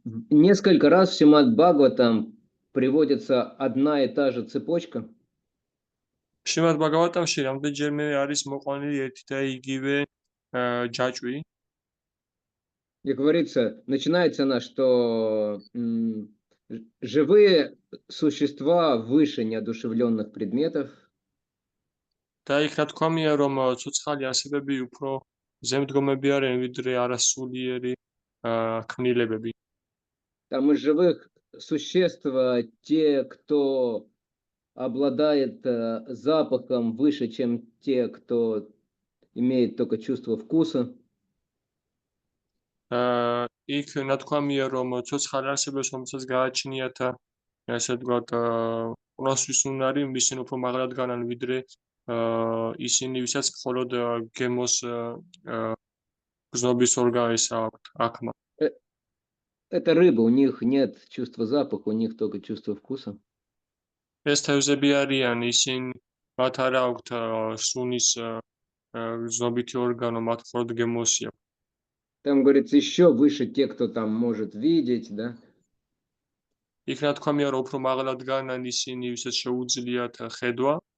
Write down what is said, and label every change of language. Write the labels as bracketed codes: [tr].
[ru] Несколько раз в Шримад Бхагаватам приводится одна и та же цепочка. [ka] შრიმად ბაგავატამში რამდენჯერმე არის მოყვანილი ერთი და იგივე ჯაჭვი. [ru] И говорится, начинается она, что живые существа выше неодушевленных предметов. [ka] და იქ რა თქვამია, რომ ცოცხალი არსებები უფრო ზემდგომები არიან ვიდრე არასულიერი ქმნილებები. [ru] Там из живых существ те, кто обладает запахом выше, чем те, кто имеет только чувство вкуса. [ka] იქ ნათქვამია, რომ ცოცხალ არსებებს, რომელსაც გააჩნიათ ესე ვთქვათ, ყნოსვის უნარი, ისინი უფრო მაღლად განან ვიდრე ისინი, ვისაც მხოლოდ გემოს გზნობის ორგანიზა აქვთ, აქმა. [ru] Это рыба, у них нет чувства запаха, у них только чувство вкуса. [ka] ეს თევზები არიან, ისინი მათ არ აქვთ სუნის გზნობითი ორგანო, მათ მხოლოდ გემოსი აქვთ. [ru] Там говорится еще выше те, кто там может видеть, да? [ka] იქ ნათქვამია, რომ უფრო მაღლად განან ისინი, ვისაც შეუძლიათ ხედვა.